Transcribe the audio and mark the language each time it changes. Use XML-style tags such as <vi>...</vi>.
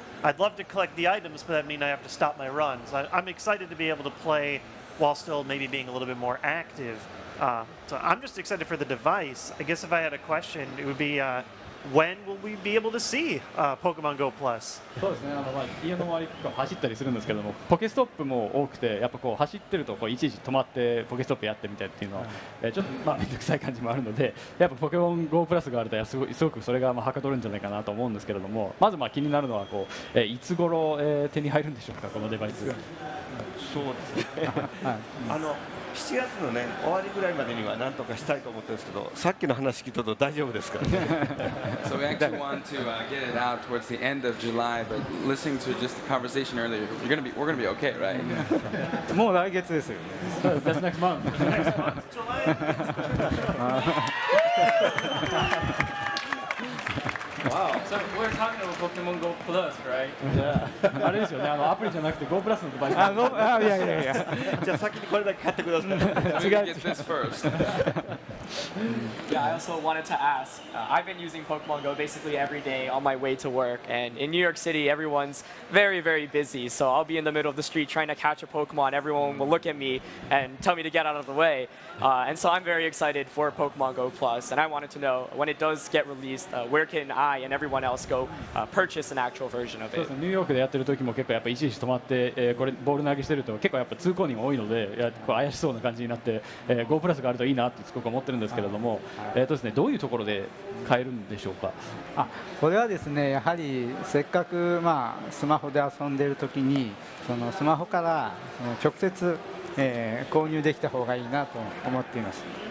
<en>I'd love to collect the items, but that means I have to stop my runs. I'm excited to be able to play while still maybe being a little bit more active. So I'm just excited for the device. I guess if I had a question, it would be when will we be able to see Pokemon Go Plus?</en> <ja>そうですね。家の周りとか走ったりするんですけども、ポケストップも多くて、やっぱこう走ってるといちいち止まってポケストップやってみたいっていうのは、ちょっと面倒くさい感じもあるので、やっぱポケモン Go プラスがあるとすごくそれがはかどるんじゃないかなと思うんですけれども、まず気になるのはいつ頃手に入るんでしょうか、このデバイス。そうですね。 7月のね終わりぐらいまでには何とかしたいと思ってるんですけど、さっきの話聞いたと大丈夫ですからね。</ja> <en>So we actually want to get it out towards the end of July, but listening to just the conversation earlier, we're gonna be okay, right?</en> <ja>もう来月ですよ。</ja> <en>That's next month. Wow. So we're talking about Pokemon Go Plus, right?</en> <ja>Yeah. あれですよね。アプリじゃなくて Go プラスのデバイス。いや。じゃあ先にこれだけ買ってください。</ja> <en>Get this first. Yeah, I also wanted to ask. I've been using Pokemon Go basically every day on my way to work, and in New York City, everyone's very, very busy. So I'll be in the middle of the street trying to catch a Pokemon. Everyone will look at me and tell me to get out of the way. And so I'm very excited for Pokemon Go Plus, and I wanted to know when it does get released, where can I and everyone else go purchase an actual version of</en> <ja>そうですね。ニューヨークでやってる時も結構やっぱいちいち止まって、これボール投げしてると結構やっぱ通行人が多いので、怪しそうな感じになって、Go プラスがあるといいなってすごく思ってるんですけれども、ですね、どういうところで買えるんでしょうか。これはですね、やはりせっかくスマホで遊んでいる時にそのスマホから直接、購入できた方がいいなと思っています。</ja>